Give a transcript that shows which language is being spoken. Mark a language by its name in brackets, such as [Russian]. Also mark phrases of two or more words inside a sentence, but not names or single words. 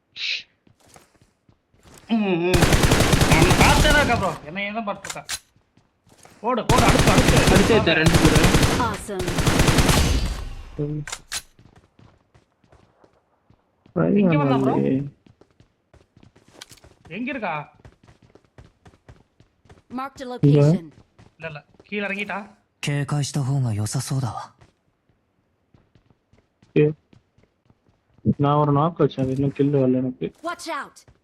[Tamil] பார்த்தே தான் இருக்கா ப்ரோ, என்ன ஏன் தான் பார்த்துருக்கா. போடு அடுத்து அடிச்சே ரெண்டு பேரும். [English] Awesome. [Tamil] எங்க வந்தா ப்ரோ? எங்க இருக்கா? [English] Marked a location. [Tamil] இல்ல கீழ இறங்கிட்டா. [Japanese] 警戒した方が良さそうだわ。 [Tamil] நான் ஒரு நாக் வச்சேன், இன்னும் கில் வரல எனக்கு. [English] Watch out!